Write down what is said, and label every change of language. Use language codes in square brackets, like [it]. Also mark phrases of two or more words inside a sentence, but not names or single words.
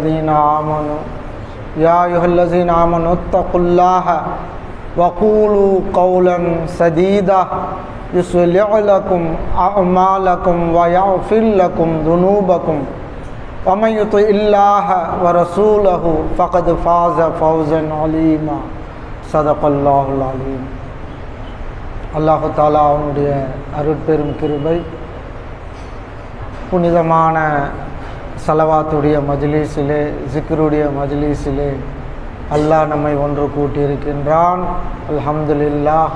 [ar] الذين آمنوا اتقوا الله وقولوا قولا سديدا يصلح لكم أعمالكم ويغفر لكم ذنوبكم ومن يطع الله ورسوله فقد فاز فوزا عظيما صدق الله العظيم. [ta] அல்லாஹ் தஆலா அவனுடைய அருட்பெரும் கிருபை புனிதமான ஸலவாத்துடைய மஜ்லிஸிலே ஜிக்ருடைய மஜ்லிஸிலே அல்லாஹ் நம்மை ஒன்று கூட்டியிருக்கின்றான். அல்ஹம்துலில்லாஹ்.